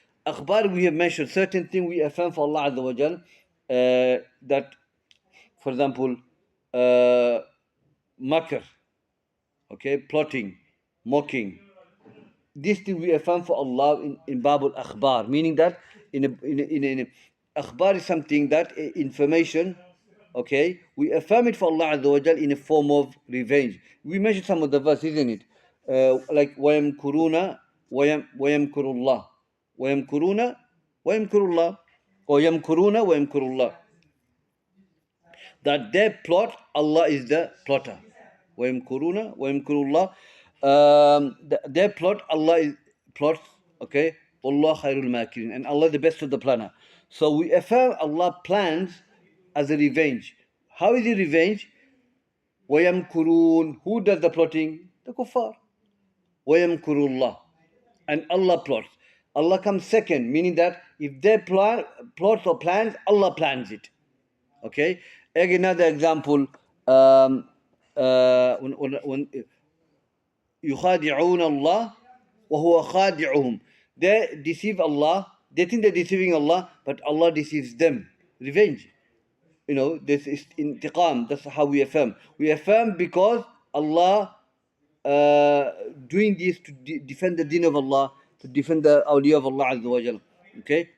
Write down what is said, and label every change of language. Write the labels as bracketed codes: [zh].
[en] Akhbar, we have mentioned certain things we affirm for Allah Azza wa Jal, that, for example, makr, okay, plotting, mocking. This thing we affirm for Allah in Babul Akhbar, meaning that in a akhbar is something that information, okay, we affirm it for Allah Azza wa Jal in a form of revenge. We mentioned some of the verse, isn't it? [ar] Like وَيَمْكُرُونَ وَيَمْكُرُ اللَّهُ وَيَمْكُرُونَ وَيَمْكُرُ اللَّهُ. [en] That their plot, Allah is the plotter. [ar] وَيَمْكُرُونَ وَيَمْكُرُ اللَّهُ. [en] Their plot, Allah is plots, okay? Allah khairul makirin, and Allah the best of the planner. So we affirm Allah plans as a revenge. How is it revenge? [ar] وَيَمْكُرُونَ. [en] Who does the plotting? The kuffar. [ar] وَيَمْكُرُ اللَّهُ. [en] And Allah plots. Allah comes second, meaning that if they plots or plans, Allah plans it. Okay? Again, another example, [ar] when يخادعون الله وهو خادعهم. [en] They deceive Allah. They think they're deceiving Allah, but Allah deceives them. Revenge. You know, this is intiqam. That's how we affirm. We affirm because Allah doing this to defend the deen of Allah, to defend the awliya of Allah Azza wa Jal. Okay?